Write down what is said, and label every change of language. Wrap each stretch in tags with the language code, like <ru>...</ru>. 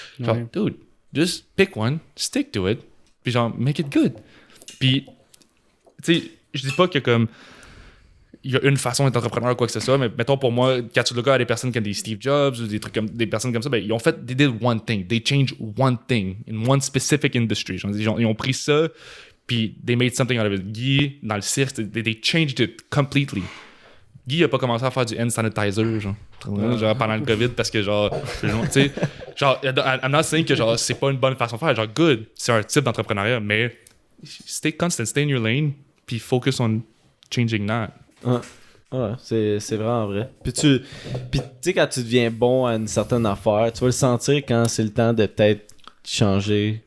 <fr>Genre,</fr> <en>dude, just pick one, stick to it,</en> <fr>puis genre,</fr> <en>make it good.</en> <fr>Puis, tu sais, je dis pas que comme il y a une façon d'être entrepreneur ou quoi que ce soit, mais mettons pour moi, quand tu regardes des personnes comme des Steve Jobs ou des personnes comme ça, ben, ils ont fait,</fr> <en>they did one thing, they changed one thing in one specific industry.</en> <fr>Genre, ils ont pris ça, puis</fr> <en>they made something out of it. Guy,</en> <fr>dans le cirque,</fr> <en>they changed it completely.</en> <fr>Guy a pas commencé à faire du hand sanitizer, genre pendant le COVID, parce que genre, tu sais, genre,</fr> <en>I'm not saying</en> <fr>que genre c'est pas une bonne façon de faire, genre good, c'est un type d'entrepreneuriat, mais</fr> <en>stay constant, stay in your lane,</en> <fr>puis</fr> <en>focus on changing that.</en> <fr>Ouais, c'est vraiment vrai. Puis tu sais, quand tu deviens bon à une certaine affaire, tu vas le sentir quand c'est le temps de peut-être changer.</fr>